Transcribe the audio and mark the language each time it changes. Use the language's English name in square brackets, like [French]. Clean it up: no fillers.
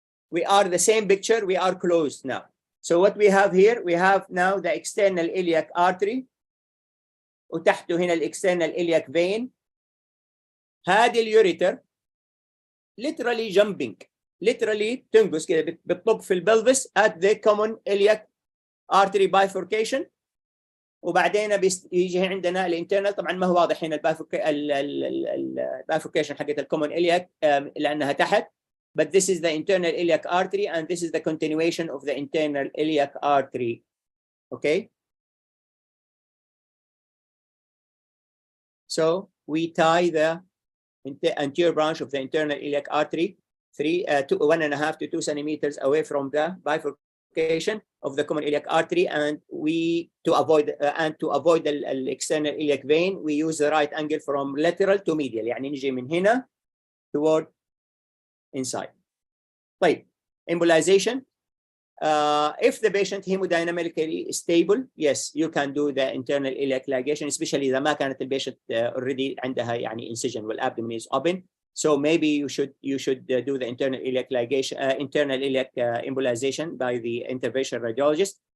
[English] We are the same picture, we are closed now. So what we have here, we have now the external iliac artery, [Arabic] وتحته هنا [English] external iliac vein. هذه اليوريتر literally jumping, literally [Arabic] تنقص كده بتطب في البلفس [English] at the common iliac artery bifurcation. [Arabic] وبعدين بيجي عندنا الانترنال، طبعا ما هو واضح هنا البايفوركيشن حقت الكومن iliac لانها تحت. [English] But this is the internal iliac artery, and this is the continuation of the internal iliac artery. Okay. So we tie the anterior branch of the internal iliac artery 1.5 to 2 centimeters away from the bifurcation of the common iliac artery, and to avoid the external iliac vein, we use the right angle from lateral to medial. [Arabic] يعني نجي من هنا [English] toward inside. طيب, embolization. If the patient hemodynamically stable, yes, you can do the internal iliac ligation, especially [Arabic] إذا ما كانت البيشنت [English] already عندها يعني incision والabdomen is open. So maybe you should do the internal iliac ligation, internal iliac embolization by the interventional radiologist.